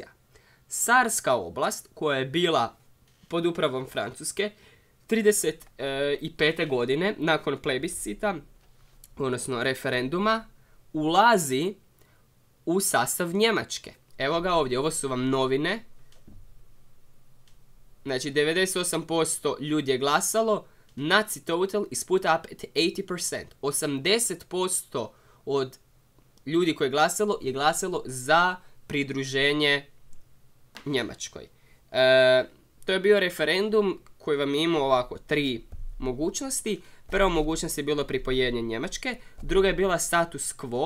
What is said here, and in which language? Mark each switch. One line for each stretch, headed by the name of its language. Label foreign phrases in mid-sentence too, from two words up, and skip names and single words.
Bosnian: Sarska oblast, koja je bila pod upravom Francuske, 1935. godine, nakon plebiscita, odnosno referenduma, ulazi u sastav Njemačke. Evo ga ovdje, ovo su vam novine. Znači, 98% ljudi je glasalo,
English: Nazi total is put up at 80%.
Bosnian: 80% od ljudi koji je glasalo za pridruženje Njemačkoj. To je bio referendum koji vam je imao ovako 3 mogućnosti. Prva mogućnost je bilo pripojenje Njemačke, druga je bila
Latin: status quo.